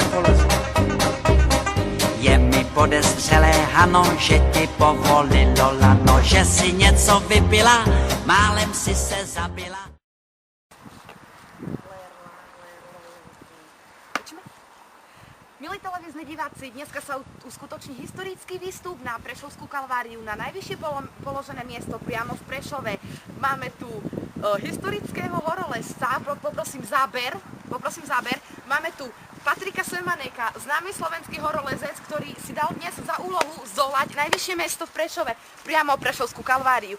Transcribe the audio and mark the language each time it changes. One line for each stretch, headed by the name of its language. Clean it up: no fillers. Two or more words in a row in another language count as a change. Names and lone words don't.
Czech: Je mi podezřelé, Hano, že ti povolilo lano, že si něco vypila, málem si se zabila.
Slovak: Milí televízni diváci, dneska sa uskutoční historický výstup na Prešovskú kalváriu na najvyššie položené miesto priamo v Prešove. Máme tu historického horolezca, poprosím záber. Máme tu Patrika Semaneka, známy slovenský horolezec, ktorý si dal dnes za úlohu zdolať najvyššie miesto v Prešove, priamo Prešovskú kalváriu.